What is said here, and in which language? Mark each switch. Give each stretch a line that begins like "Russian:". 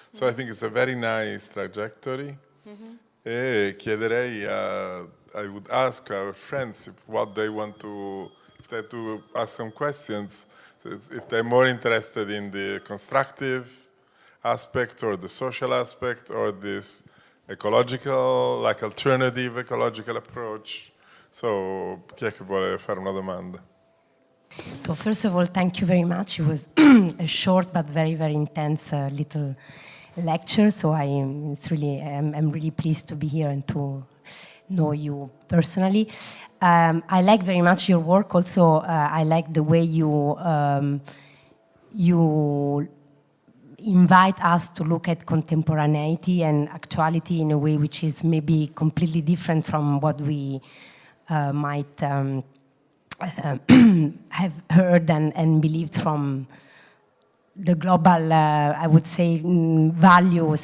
English: So I think it's a very nice trajectory.
Italian: E chiederei,
English: I would ask our friends if they had to ask some questions, so if they're more interested in the constructive aspect or the social aspect or this ecological, alternative ecological approach.
Italian: So, chi è che vuole fare una domanda?
English: So first of all, thank you very much. It was a short but very, very intense little lecture. So I'm really pleased to be here and to know you personally. I like very much your work. Also, I like the way you invite us to look at contemporaneity and actuality in a way which is maybe completely different from what we might have heard and believed from the global, I would say, value.